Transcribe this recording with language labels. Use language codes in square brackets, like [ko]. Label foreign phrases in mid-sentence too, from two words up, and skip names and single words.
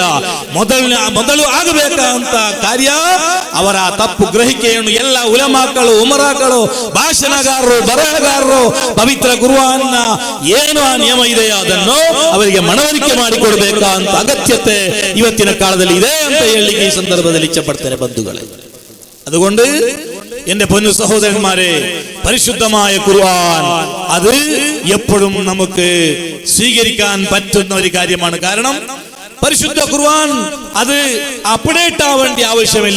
[kn] ಮೊದಲು ಆಗಬೇಕಂತ ಕಾರ್ಯ ಅವರ ತಪ್ಪು ಗ್ರಹಿಕೆಯನ್ನು ಎಲ್ಲ ಉಲಮಾಗಳು, ಉಮರಾಗಳು, ಭಾಷಣಗಾರರು, ಬರಹಗಾರರು ಪವಿತ್ರ ಕುರ್ಆನ್ನ ಏನು ಆ ನಿಯಮ ಇದೆಯೋ ಅದನ್ನು ಅವರಿಗೆ ಮನವರಿಕೆ ಮಾಡಿಕೊಡ್ಬೇಕಂತ ಅಗತ್ಯತೆ ಇವತ್ತಿನ ಕಾಲದಲ್ಲಿ ಇದೆ ಅಂತ ಹೇಳಲಿಕ್ಕೆ ಈ ಸಂದರ್ಭದಲ್ಲಿ ಇಚ್ಛೆ [ml] പടുത്തേനെ ബന്ധുക്കളെ. അതുകൊണ്ട് എന്റെ പൊന്നു സഹോദരന്മാരെ, പരിശുദ്ധമായ ഖുർആൻ അത് എപ്പോഴും നമുക്ക് സ്വീകരിക്കാൻ പറ്റുന്ന ഒരു കാര്യമാണ്. കാരണം പരിശുദ്ധ ഖുർആൻ അത് അപ്ഡേറ്റ് ആവേണ്ട ആവശ്യമില്ല.